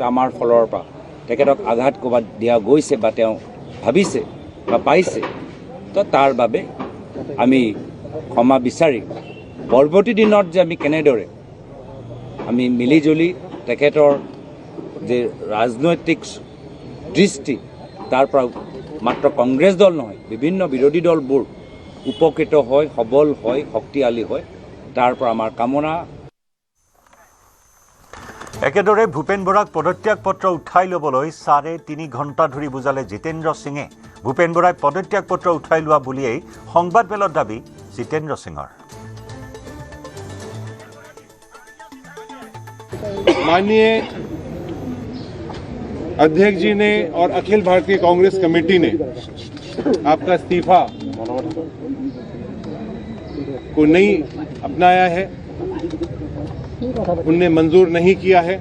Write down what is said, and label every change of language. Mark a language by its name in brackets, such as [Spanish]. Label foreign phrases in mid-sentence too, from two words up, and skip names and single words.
[Assamese] আমাৰ ফলৰ পৰা তেখেতক আঘাত ক'ৰবাত দিয়া গৈছে বা তেওঁ ভাবিছে বা পাইছে তো তাৰ বাবে আমি ক্ষমা বিচাৰি পৰৱৰ্তী দিনত যে আমি কেনেদৰে আমি মিলিজুলি তেখেতৰ যে ৰাজনৈতিক দৃষ্টি তাৰ পৰা মাত্ৰ কংগ্ৰেছ দল নহয় বিভিন্ন বিৰোধী দলবোৰ উপকৃত হয় সবল হয় শক্তিশালী হয় তাৰ পৰা আমাৰ কামনা একেদৰে ভূপেন বৰাক পদত্যাগ পত্ৰ উঠাই ল'বলৈ 3.5 ঘণ্টা ধৰি বুজালে জিতেন্দ্ৰ সিঙে ভূপেন বৰাই পদত্যাগ পত্ৰ উঠাই লোৱা বুলিয়েই সংবাদমেলত দাবী জিतेন্দ্ৰ সিঙৰ। [Hindi] माननीय अध्यक्ष जी ने और अखिल भारतीय कांग्रेस कमेटी ने आपका इस्तीफा को नहीं अपनाया है, उनने मंजूर नहीं किया है।